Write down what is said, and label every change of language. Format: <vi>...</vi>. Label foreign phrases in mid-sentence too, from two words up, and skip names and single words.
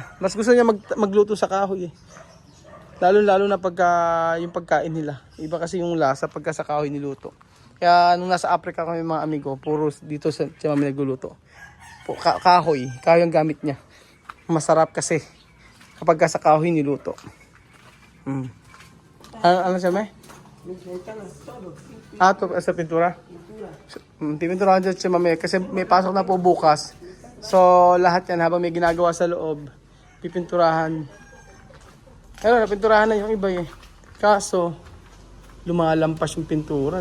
<tl>Mas gusto niya magluto sa kahoy eh. Lalo na pagka yung pagkain nila. Iba kasi yung lasa pagka sa kahoy niluto. Kaya nung nasa Africa kami mga amigo, puro dito sa Tia Mami nagluluto. Kahoy ang gamit niya. Masarap kasi kapag sa kahoy niluto. Ano siya may?</tl> <es>Mis ventanas, todo.</es> <tl>Ito sa pintura? Pintura dyan siya mamaya kasi may pasok na po bukas. So lahat yan habang may ginagawa sa loob, pipinturahan. Pero napinturahan na yung iba eh. Kaso, lumalampas yung pintura.</tl>